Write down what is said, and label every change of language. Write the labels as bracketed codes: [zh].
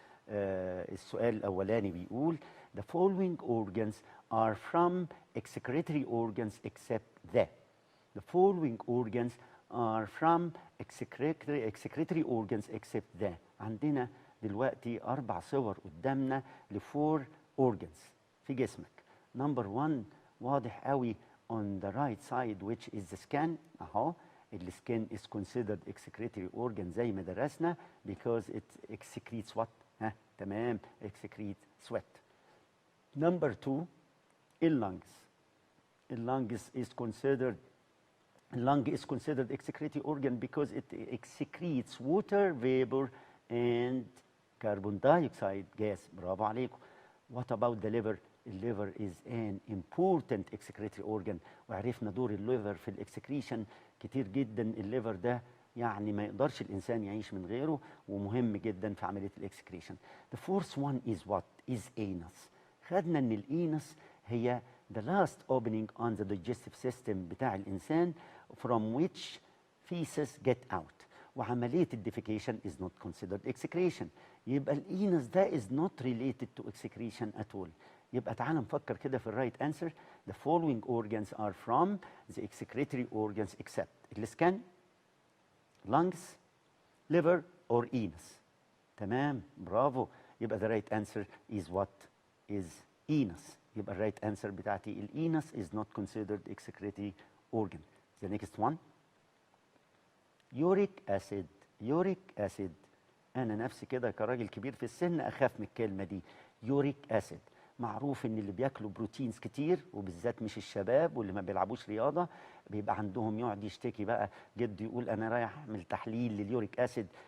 [ar] السؤال الأولاني بيقول [en] The following organs are from excretory organs except the. The following organs are from excretory organs except the. [ar] عندنا دلوقتي 4 صور قدامنا ل4 organs في جسمك. [en] Number 1 [ar] واضح قوي [en] on the right side which is the skin. [ar] أهو السكين [en] is considered excretory organ [ar] زي ما درسنا [en] because it excretes what؟ [ar] تمام، [en] excrete sweat. Number 2 اللungs. اللungs is considered lung is considered excretory organ because it excretes water vapor and carbon dioxide gas. [ar] برافو عليكم. [en] What about the liver? [ar] الليفر [en] is an important excretory organ، [ar] وعرفنا دور الليفر في الاكسكريشن كتير جدا. الليفر ده يعني ما يقدرش الإنسان يعيش من غيره، ومهم جدا في عملية الإكسكريشن. [en] The fourth one is what? Is anus. [ar] خدنا إن الإينس هي [en] the last opening on the digestive system [ar] بتاع الإنسان [en] from which feces get out. [ar] وعملية الديفيكيشن [en] is not considered excretion. [ar] يبقى الإينس ده [en] is not related to excretion at all. [ar] يبقى تعال نفكر كده في الرايت انسر. [en] The following organs are from the excretory organs except السكن، lungs, liver or anus. [ar] تمام، برافو. يبقى [en] the right answer is what? Is anus. [ar] يبقى [en] the right answer [ar] بتاعتي الانس [en] is not considered excretory organ. The next one uric acid. [ar] uric acid انا نفسي كده كراجل كبير في السن اخاف من الكلمه دي. uric acid معروف ان اللي بياكلوا بروتينز كتير وبالذات مش الشباب واللي ما بيلعبوش رياضه بيبقى عندهم يقعد يشتكي بقى جد يقول انا رايح اعمل تحليل لليوريك اسيد.